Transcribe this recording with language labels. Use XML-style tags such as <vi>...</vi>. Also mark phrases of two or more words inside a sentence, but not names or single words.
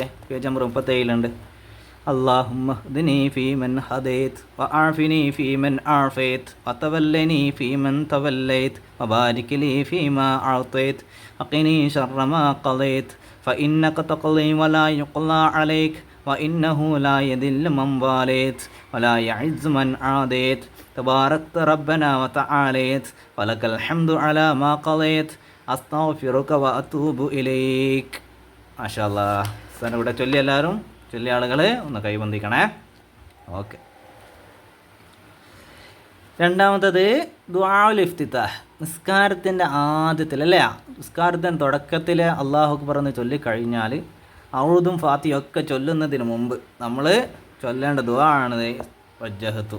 <en>page number</en> <ar>37 اللهم اهدني فيمن هديت وعافني فيمن عافيت وتولني فيمن توليت وبارك لي فيما أعطيت وقني شر ما قضيت فإنك تقضي ولا يقضى عليك وإنه لا يذل من واليت ولا يعز من عاديت تباركت ربنا وتعاليت ولك الحمد على ما قضيت أستغفرك وأتوب إليك. ما شاء الله.</ar> <ml>സാറിന് ഇവിടെ ചൊല്ലി, എല്ലാവരും ചൊല്ലിയ ആളുകൾ ഒന്ന് കൈബന്ധിക്കണേ. ഓക്കെ. രണ്ടാമത്തത്</ml> <ar>دعاء الافتتاح.</ar> <ml>നിസ്കാരത്തിൻ്റെ ആദ്യത്തിൽ അല്ലേ, നിസ്കാരത്തിൻ്റെ തുടക്കത്തിൽ</ml> <ar>الله أكبر</ar> <ml>എന്ന് ചൊല്ലിക്കഴിഞ്ഞാൽ ഔദും ഫാത്തിഹയും ഒക്കെ ചൊല്ലുന്നതിന് മുമ്പ് നമ്മൾ ചൊല്ലേണ്ട ദുആ ആണ് വജ്ജഹത്തു.</ml>